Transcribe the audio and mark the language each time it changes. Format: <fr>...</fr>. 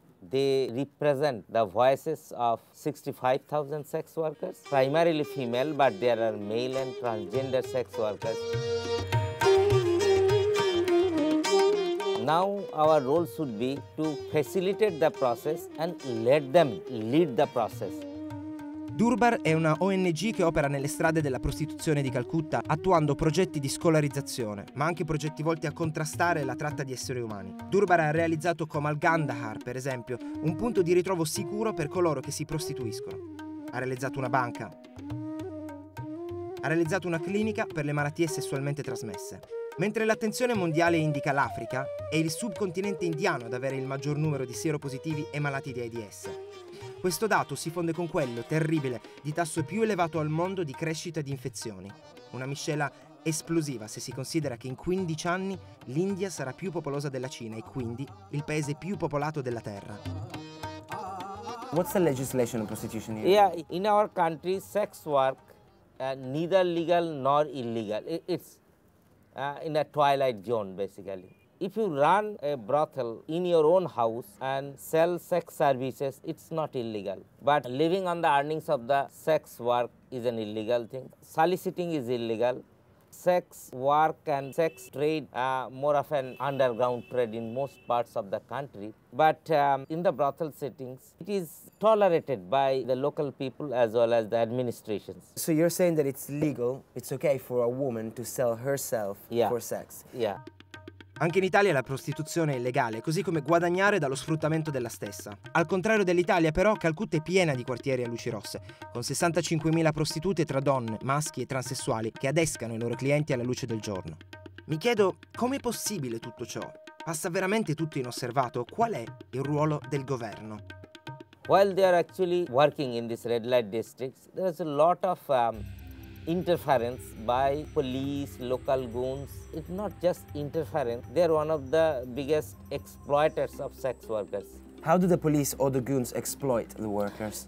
<en>They represent the voices of 65,000 sex workers, primarily female, but there are male and transgender sex workers. Now our role should be to facilitate the process and let them lead the process.</en> <it>Durbar è una ONG che opera nelle strade della prostituzione di Calcutta attuando progetti di scolarizzazione, ma anche progetti volti a contrastare la tratta di esseri umani. Durbar ha realizzato come al Gandhar, per esempio, un punto di ritrovo sicuro per coloro che si prostituiscono. Ha realizzato una banca. Ha realizzato una clinica per le malattie sessualmente trasmesse. Mentre l'attenzione mondiale indica l'Africa, è il subcontinente indiano ad avere il maggior numero di sieropositivi e malati di AIDS. Questo dato si fonde con quello terribile di tasso più elevato al mondo di crescita di infezioni. Una miscela esplosiva se si considera che in 15 anni l'India sarà più popolosa della Cina e quindi il paese più popolato della Terra.</it> <en>What's the legislation on prostitution here? Yeah, in our country, sex work neither legal nor illegal. It's in a twilight zone, basically. If you run a brothel in your own house and sell sex services, it's not illegal. But living on the earnings of the sex work is an illegal thing. Soliciting is illegal. Sex work and sex trade more of an underground trade in most parts of the country. But in the brothel settings, it is tolerated by the local people as well as the administrations. So you're saying that it's legal, it's okay for a woman to sell herself for sex? Yeah.</en> <it>Anche in Italia la prostituzione è illegale, così come guadagnare dallo sfruttamento della stessa. Al contrario dell'Italia, però, Calcutta è piena di quartieri a luci rosse, con 65.000 prostitute tra donne, maschi e transessuali che adescano i loro clienti alla luce del giorno. Mi chiedo, com'è possibile tutto ciò? Passa veramente tutto inosservato? Qual è il ruolo del governo?</it> <en>While they are actually working in these red light districts, there is a lot of interference by police, local goons. It's not just interference, they are one of the biggest exploiters of sex workers. How do the police or the goons exploit the workers?</en>